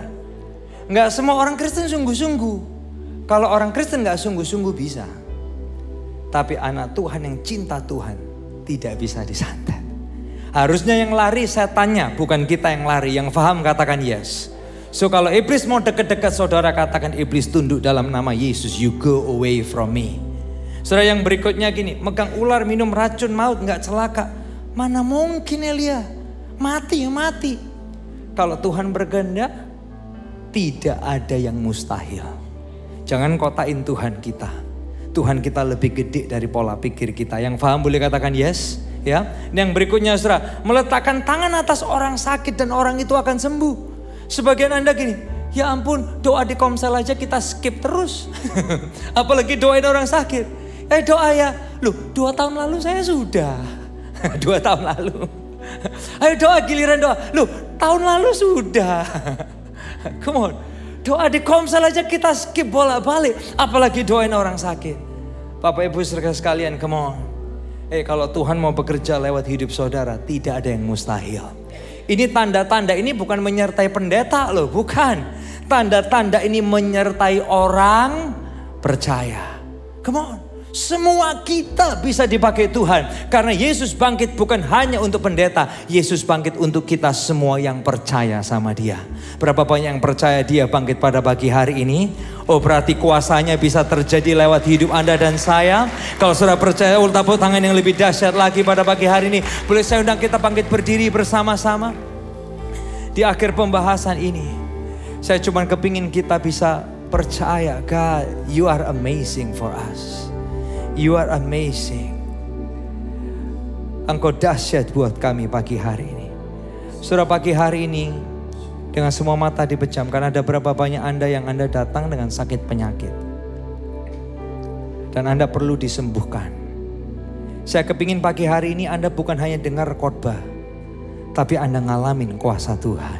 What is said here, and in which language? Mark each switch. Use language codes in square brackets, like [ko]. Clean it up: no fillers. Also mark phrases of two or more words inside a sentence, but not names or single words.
[id] Gak semua orang Kristen sungguh-sungguh. Kalau orang Kristen gak sungguh-sungguh bisa. Tapi anak Tuhan yang cinta Tuhan tidak bisa disantet. Harusnya yang lari setannya, bukan kita yang lari. Yang paham katakan yes. So kalau iblis mau dekat-dekat saudara, katakan iblis tunduk dalam nama Yesus. [en] You go away from me. [id] Saudara, yang berikutnya gini, megang ular, minum racun maut, gak celaka. Mana mungkin Elia, mati ya mati. Kalau Tuhan berkehendak, tidak ada yang mustahil. Jangan kotain Tuhan kita. Tuhan kita lebih gede dari pola pikir kita. Yang paham boleh katakan yes. Ya. Yang berikutnya saudara, meletakkan tangan atas orang sakit dan orang itu akan sembuh. Sebagian Anda gini, ya ampun, doa di komsel aja kita skip terus. Apalagi doain orang sakit. Doa ya, loh 2 tahun lalu saya sudah. 2 tahun lalu. Ayo doa giliran doa, loh tahun lalu sudah. [en] Come on, [id] doa di komsel aja kita skip bolak-balik. Apalagi doain orang sakit. Bapak Ibu saudara sekalian, [en] come on. [id] Kalau Tuhan mau bekerja lewat hidup saudara, tidak ada yang mustahil. Ini tanda-tanda ini bukan menyertai pendeta loh, bukan. Tanda-tanda ini menyertai orang percaya. [en] Come on. [id] Semua kita bisa dipakai Tuhan. Karena Yesus bangkit bukan hanya untuk pendeta. Yesus bangkit untuk kita semua yang percaya sama dia. Berapa banyak yang percaya dia bangkit pada pagi hari ini? Oh berarti kuasanya bisa terjadi lewat hidup Anda dan saya. Kalau saudara percaya, tepuk tangan yang lebih dahsyat lagi pada pagi hari ini. Boleh saya undang kita bangkit berdiri bersama-sama. Di akhir pembahasan ini, saya cuma kepingin kita bisa percaya, [en] God, you are amazing for us. You are amazing. [id] Engkau dahsyat buat kami pagi hari ini. Saudara, pagi hari ini dengan semua mata dipejamkan, ada berapa banyak Anda yang Anda datang dengan sakit penyakit dan Anda perlu disembuhkan. Saya kepingin pagi hari ini Anda bukan hanya dengar khotbah, tapi Anda ngalamin kuasa Tuhan.